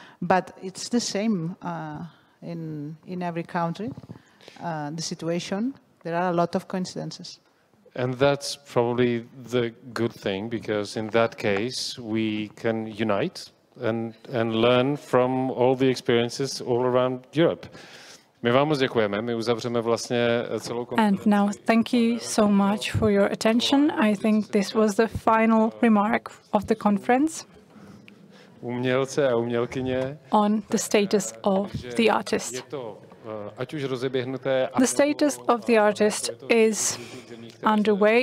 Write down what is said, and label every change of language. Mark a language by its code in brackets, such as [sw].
[en] But it's the same in every country. The situation, there are a lot of coincidences. And that's probably the good thing, because in that case we can unite and learn from all the experiences all around Europe. [cs] My vám moc děkujeme. My uzavřeme vlastně celou konferenci. [en] And now, thank you so much for your attention. I think this was the final remark of the conference [cs] Umělce a umělkyně. [en] On the status of the artist. The status of the artist is underway.